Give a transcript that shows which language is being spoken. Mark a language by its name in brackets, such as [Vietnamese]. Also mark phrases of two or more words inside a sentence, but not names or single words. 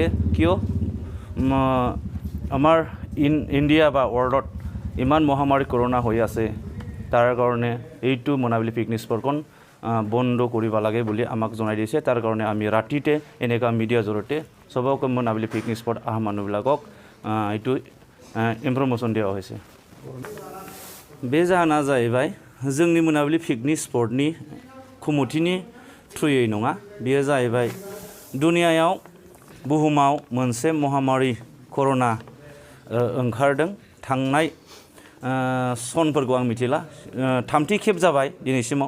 [Assamese] কিয় আমাৰ ইণ্ডিয়া বা ৱৰ্ল্ডত ইমান মহামাৰী কৰোণা হৈ আছে, তাৰ কাৰণে এইটো Mwnabili [English] picnic spot [Assamese] বন্ধ কৰিব লাগে বুলি আমাক জনাই দিছে। তাৰ কাৰণে আমি ৰাতিতে এনেকুৱা মিডিয়াৰ জৰিয়তে চবকে Mwnabili [English] picnic spot [Assamese] অহা মানুহবিলাকক এইটো ইনফৰমেশ্যন দিয়া হৈছে। [Bodo] बे जाहोना जाहैबाय जोंनि Mwnabili [English] picnic spot [Bodo] कमिटिनि थ्रुयै नङा। बेयो जाहैबाय दुनियायाव बुहुमाव मोनसे महामारी कर'ना ओंखारदों। थांनाय सनफोरखौ आं मिथिला, थामथि खेब जाबाय दिनैसिमाव।